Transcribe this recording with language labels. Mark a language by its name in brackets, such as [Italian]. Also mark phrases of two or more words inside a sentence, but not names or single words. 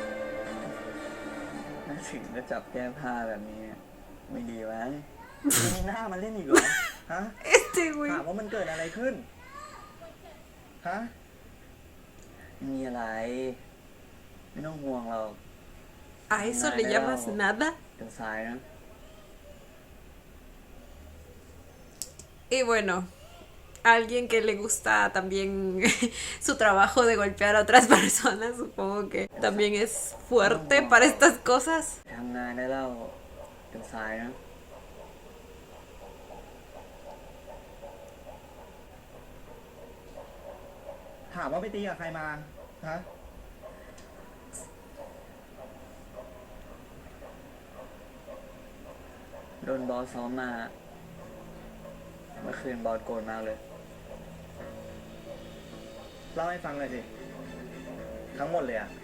[Thai] น่าถึงจะจับแก้ผ้าแบบนี้ไม่ดีไหมมีหน้ามาเล่นอีกเหรอฮะ [Spanish] Este [Thai] ถาม [Spanish] güey. [Thai] ว่ามันเกิดอะไรขึ้น ฮะ มีอะไร ไม่ต้องห่วงเรา [Spanish] ¿A eso le llamas nada? [Thai] เป็นทรายนะ [Spanish] Y bueno, alguien que le gusta también su trabajo de golpear a otras personas, supongo que también es fuerte para estas cosas. [Thai] ทำงานได้แล้วเป็นทรายนะ ถามว่าไปตีกับใครมา ฮะ โดนบอสซ้อมมา เมื่อคืนบอสโกรธมากเลย เล่าให้ฟังเลยสิ ทั้งหมดเลยอะ